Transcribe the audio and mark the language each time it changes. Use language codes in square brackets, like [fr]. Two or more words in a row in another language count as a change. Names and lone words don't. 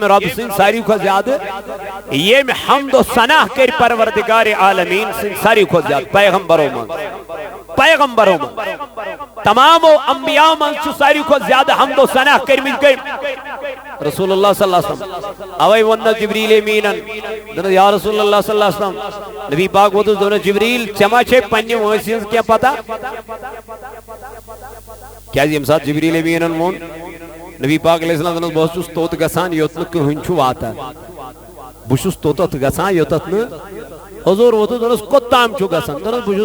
[ks] رب سٕنٛدۍ ساروی کھۄتہٕ زیادٕ ییٚمۍ حمد و ثنا کٔرۍ پروردگار عالمیٖن سٕنٛدۍ ساروی کھۄتہٕ زیادٕ پیغمبرو منٛز تمامو انبیاء منٛز چھُ ساروی کھۄتہٕ زیادٕ حمد و ثنا کٔرمٕتۍ [ar] رسول اللہ صلی اللہ علیہ وسلم [ks] اوے ووٚننس جبریٖل امیٖنن دوٚپنس [ar] یا رسول اللہ صلی اللہ علیہ وسلم [ks] نبی پاک ووتُس دوٚپنس جبریٖل ژےٚ ما چھے پننہِ وٲنٛسہِ ہٕنٛز کینٛہہ پتہ کیٛازِ ییٚمہِ ساتہٕ جبریٖل امیٖنن ووٚن نبی پاک [ar] علیہ السلام [ks] دوٚپنس بہٕ چھُس توٚت گژھان یوٚت نہٕ کٕہٕنۍ چھُ واتان بہٕ چھُس توٚتتھ گژھان یوٚتتھ نہٕ حضوٗر ووتُس دوٚپنس کوٚت تام چھُ گژھان دوٚپنس بہٕ